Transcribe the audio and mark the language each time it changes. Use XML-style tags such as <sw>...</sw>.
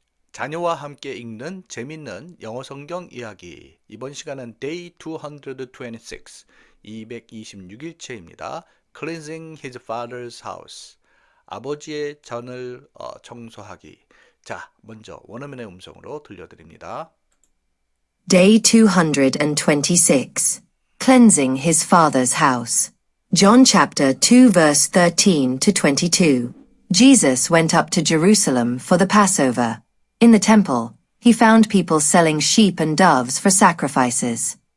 <ko>자녀와 함께 읽는 재밌는 영어 성경 이야기. 이번 시간은 Day 226, 226일째입니다.</ko> <en>Cleansing his father's house.</en> <ko>아버지의 전을 청소하기. 자, 먼저 원어민의 음성으로 들려드립니다.</ko> <en>Day 226. Cleansing his father's house. John chapter 2 verse 13 to 22. Jesus went up to Jerusalem for the Passover. In the temple, he found people selling sheep and doves for sacrifices.</en>